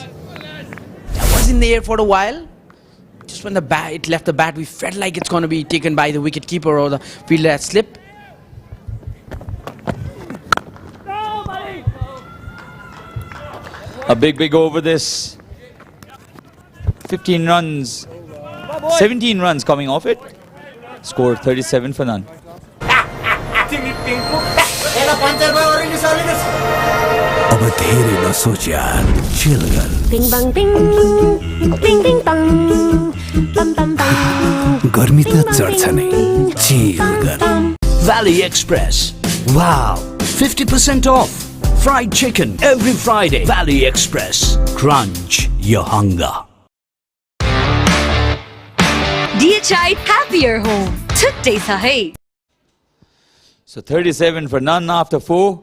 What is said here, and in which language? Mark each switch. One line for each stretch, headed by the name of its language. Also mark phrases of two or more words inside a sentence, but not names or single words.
English: That was in the air for a while. Just when it left the bat, we felt like it's going to be taken by the wicketkeeper or the fielder at slip. A big over this. 15 runs. 17 runs coming off it. Score 37 for none.
Nepali: अब धेरै नसोच यार, chill गर। Ding bang ding, ding ding bang, bam bam bam. गर्मी त चढ्छ नै, chill गर। Valley Express.
English: Wow, 50% off. Fried chicken every Friday. Valley Express. Crunch your hunger. DHI Happier Home. Today sahi. So 37 for none after 4.